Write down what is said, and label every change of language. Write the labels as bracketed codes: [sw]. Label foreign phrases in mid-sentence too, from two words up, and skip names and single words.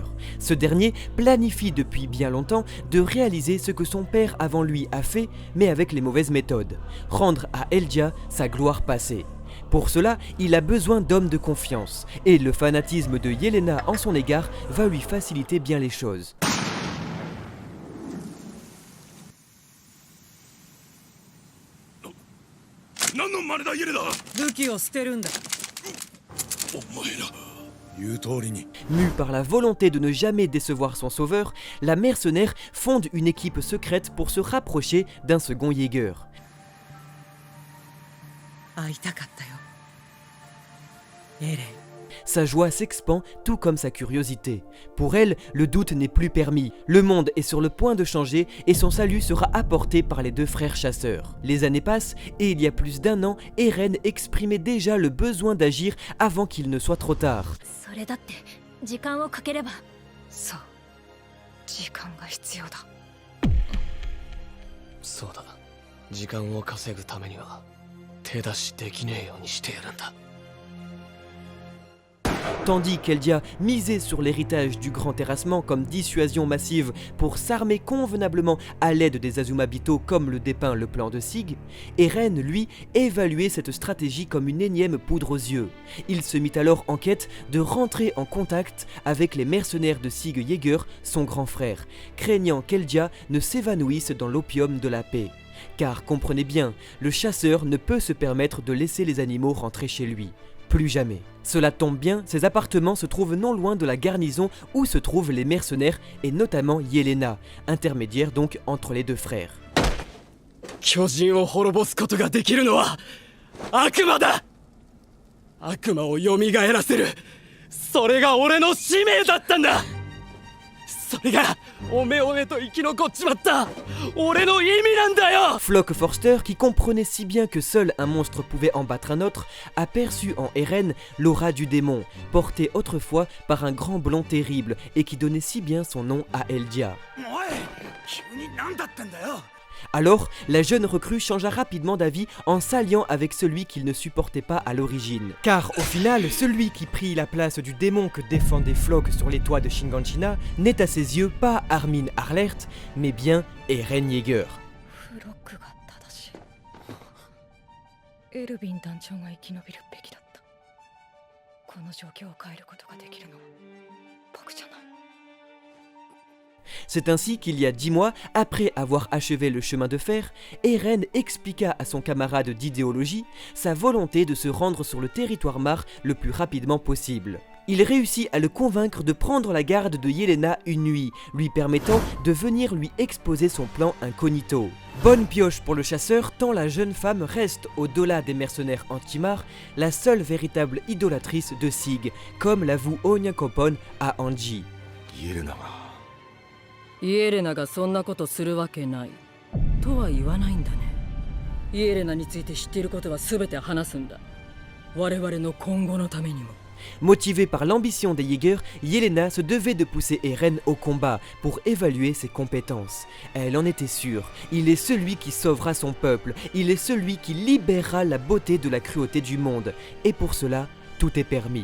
[fr] Ce dernier planifie depuis bien longtemps de réaliser ce que son père avant lui a fait, mais avec les mauvaises méthodes, rendre à Eldia sa gloire passée. Pour cela, il a besoin d'hommes de confiance, et le fanatisme de Yelena en son égard va lui faciliter bien les choses. [ja] 何の真似だイエレだ。武器を捨てるんだ。お前ら言う通りに。 [fr] Mue par la volonté de ne jamais décevoir son sauveur, la mercenaire fonde une équipe secrète pour se rapprocher d'un second Yeager. [ja] 会いたかったよ。エレン。 [fr] Sa joie s'expand tout comme sa curiosité. Pour elle, le doute n'est plus permis. Le monde est sur le point de changer et son salut sera apporté par les deux frères chasseurs. Les années passent et il y a plus d'un an, Eren exprimait déjà le besoin d'agir avant qu'il ne soit trop tard. [ja] それだって時間をかければ。そう、時間が必要だ。そうだ、時間を稼ぐためには手出しできねえようにしてやるんだ。 [fr] Tandis qu'Eldia misait sur l'héritage du grand terrassement comme dissuasion massive pour s'armer convenablement à l'aide des Azumabito comme le dépeint le plan de Sig, Eren, lui, évaluait cette stratégie comme une énième poudre aux yeux. Il se mit alors en quête de rentrer en contact avec les mercenaires de Sig Yeager, son grand frère, craignant qu'Eldia ne s'évanouisse dans l'opium de la paix. Car comprenez bien, le chasseur ne peut se permettre de laisser les animaux rentrer chez lui. Plus jamais. Cela tombe bien, ses appartements se trouvent non loin de la garnison où se trouvent les mercenaires et notamment Yelena, intermédiaire donc entre les deux frères. [ja] 巨人を滅ぼすことができるのは悪魔だ。悪魔を蘇らせる、それが俺の使命だったんだ。それがおめおめと生き残っちまった俺の意味なんだよ。 [fr] Flock Forster, qui comprenait si bien que seul un monstre pouvait en battre un autre, a perçu en Eren l'aura du démon, portée autrefois par un grand blond terrible et qui donnait si bien son nom à Eldia. [ja] おい急に何だったんだよ。 [fr] Alors, la jeune recrue changea rapidement d'avis en s'alliant avec celui qu'il ne supportait pas à l'origine. Car au final, celui qui prit la place du démon que défendait Flock sur les toits de Shinganshina n'est à ses yeux pas Armin Arlert, mais bien Eren Yeager. [ja] フロックが正しい。エルヴィン団長が生き延びるべきだった。この状況を変えることができるのは僕じゃない。 [fr] C'est ainsi qu'il y a 10 mois, après avoir achevé le chemin de fer, Eren expliqua à son camarade d'idéologie sa volonté de se rendre sur le territoire Mar le plus rapidement possible. Il réussit à le convaincre de prendre la garde de Yelena une nuit, lui permettant de venir lui exposer son plan incognito. Bonne pioche pour le chasseur tant la jeune femme reste, au-delà des mercenaires anti-Mar, la seule véritable idolatrice de Sig, comme l'avoue Onyakopon à Anji. [ja] イエレナがイエレナがそんなことするわけないとは言わないんだね。イエレナについて知っていることは全て話すんだ。我々の今後のためにも。 [fr] Motivée par l'ambition des Jaegers, Yelena se devait de pousser Eren au combat pour évaluer ses compétences. Elle en était sûre, il est celui qui sauvera son peuple, il est celui qui libérera la beauté de la cruauté du monde. Et pour cela, tout est permis.